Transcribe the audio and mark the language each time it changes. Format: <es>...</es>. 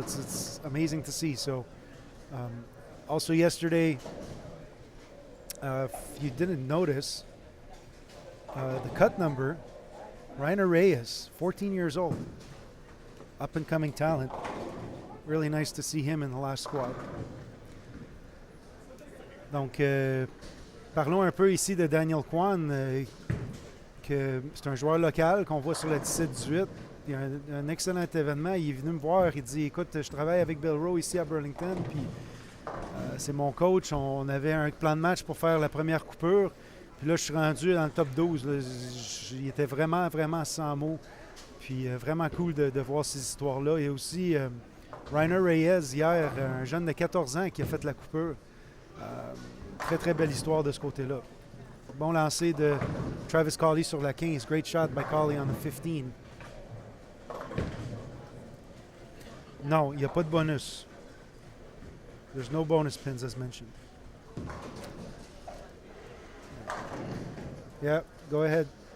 <en>It's amazing to see. So also yesterday, if you didn't notice, the cut number, Rainer Reyes, 14 years old, up and coming talent. Really nice to see him in the last squad.</en> <fr>Donc, parlons un peu ici de Daniel Kwan, que c'est un joueur local qu'on voit sur la 17-18. Il y a un excellent événement. Il est venu me voir. Il dit, écoute, je travaille avec Bill Rowe ici à Burlington, puis c'est mon coach. On avait un plan de match pour faire la première coupure. Puis là, je suis rendu dans le top 12. Là. Il était vraiment, vraiment sans mots. Puis vraiment cool de voir ces histoires-là. Il y a aussi Rainer Reyes, hier, un jeune de 14 ans qui a fait la coupure. Très, très belle histoire de ce côté-là. Bon lancer de Travis Cawley sur la 15.</fr> <en>Great shot by Cawley on the 15.</en> <fr>Non, il n'y a pas de bonus.</fr> <en>There's no bonus pins as mentioned. Yeah, go ahead.</en>